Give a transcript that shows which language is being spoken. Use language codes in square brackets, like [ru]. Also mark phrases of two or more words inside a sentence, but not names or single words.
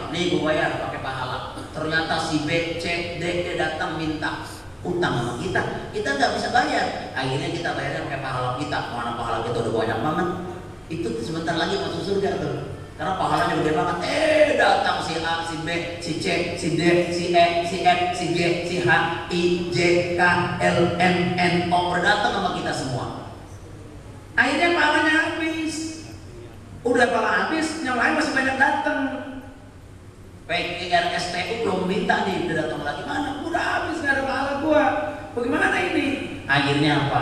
[id] Nih gua bayar pakai pahala. Ternyata si B, C, D, dia datang minta utang sama kita nggak bisa bayar. Akhirnya kita bayarnya pakai pahala kita. Mana pahala kita udah banyak banget, itu sebentar lagi masuk surga tuh, karena pahalanya gede banget. Datang si A, si B, si C, si D, si E, si F, si G, si H, I, J, K, L, M, N, O berdatang sama kita semua. Akhirnya pahalanya habis. Udah pahala habis, yang lain masih banyak datang. PRSTU belum minta nih, udah datang lagi, mana? Udah habis, nggak ada pahala gua. Bagaimana ini? Akhirnya apa?